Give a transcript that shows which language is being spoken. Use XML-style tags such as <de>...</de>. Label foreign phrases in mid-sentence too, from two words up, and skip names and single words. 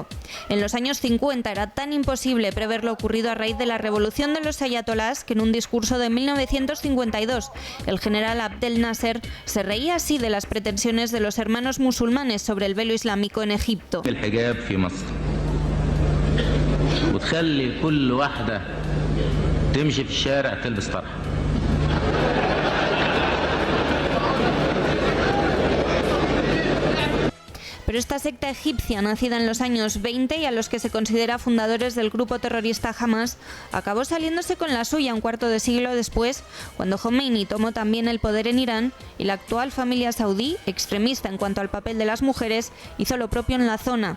<es>En los años 50 era tan imposible prever lo ocurrido a raíz de la revolución de los ayatolás que en un discurso de 1952 el general Abdel Nasser se reía así de las pretensiones de los hermanos musulmanes sobre el velo islámico en Egipto. El hijab en Moscú.</es> <ar>وتخلي كل واحدة تمشي في الشارع تلبس طرحة.</ar> <es>Pero esta secta egipcia, nacida en los años 20 y a los que se considera fundadores del grupo terrorista Hamas, acabó saliéndose con la suya un cuarto de siglo después, cuando Khomeini tomó también el poder en Irán y la actual familia saudí, extremista en cuanto al papel de las mujeres, hizo lo propio en la zona.</es>